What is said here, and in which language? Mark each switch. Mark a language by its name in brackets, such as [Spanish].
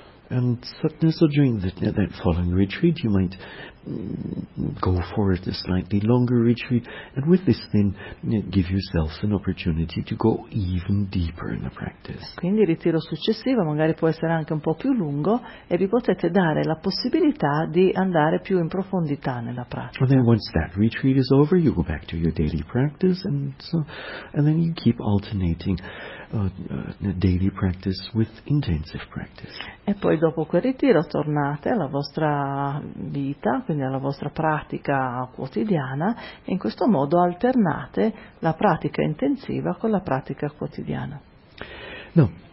[English] And so during that following retreat, you might go for a slightly longer retreat, and with this then give yourself an opportunity to go even deeper in the practice. [Italian] Quindi il ritiro successivo magari può essere anche un po' più lungo, e vi potete dare la possibilità di andare più in profondità nella pratica. [English] And then once that retreat is over, you go back to your daily practice, and then you keep alternating daily practice with intensive practice. [Italian] E poi dopo quel ritiro tornate alla vostra vita, quindi alla vostra pratica quotidiana, e in questo modo alternate la pratica intensiva con la pratica quotidiana. No.